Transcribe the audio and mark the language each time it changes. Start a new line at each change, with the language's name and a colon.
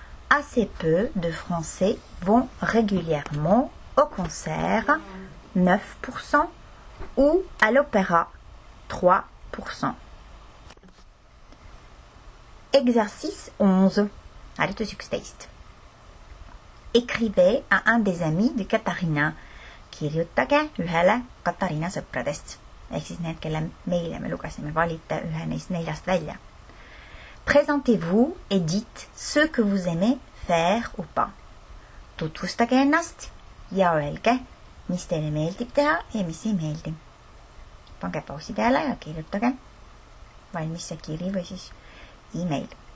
French: Assez peu de Français vont régulièrement au concert, 9%, ou à l'opéra, 3%. Exercice 11.
Estonian: Harjutus 11.
French: Écrivez à un des amis de Katariina.
Estonian: Kirjutage ühele Katariina sõpradest. Ehk siis need, kelle meile me lugesime, valite ühe neist 4 välja.
French: Présentez-vous et dites ce que vous aimez faire ou pas.
Estonian: Tutvustage ennast ja öelge, mis teile meeldib teha ja mis ei meeldi. Pange pausi peale ja kirjutage valmis see kiri või siis e-mail.